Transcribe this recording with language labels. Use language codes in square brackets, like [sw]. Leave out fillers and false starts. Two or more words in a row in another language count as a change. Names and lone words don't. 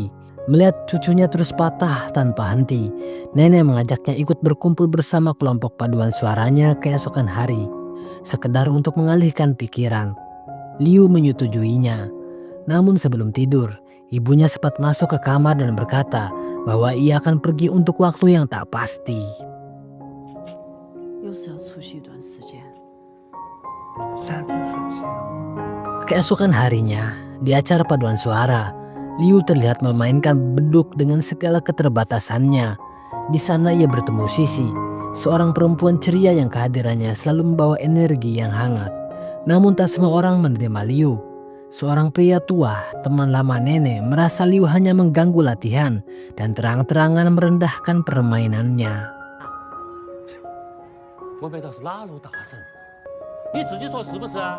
[id] Melihat cucunya terus patah tanpa henti, nenek mengajaknya ikut berkumpul bersama kelompok paduan suaranya keesokan hari, sekedar untuk mengalihkan pikiran. Liu menyetujuinya. Namun sebelum tidur, ibunya sempat masuk ke kamar dan berkata bahwa ia akan pergi untuk waktu yang tak pasti. [zh] 又是要出去一段时间。啥子事情？ [id] Keesokan harinya, di acara paduan suara, Liu terlihat memainkan beduk dengan segala keterbatasannya. Di sana ia bertemu Sisi, seorang perempuan ceria yang kehadirannya selalu membawa energi yang hangat. Namun tak semua orang menerima Liu. Seorang pria tua, teman lama nenek, merasa Liu hanya mengganggu latihan dan terang-terangan merendahkan permainannya. [zh] 我背的是哪路大神？你自己说是不是啊？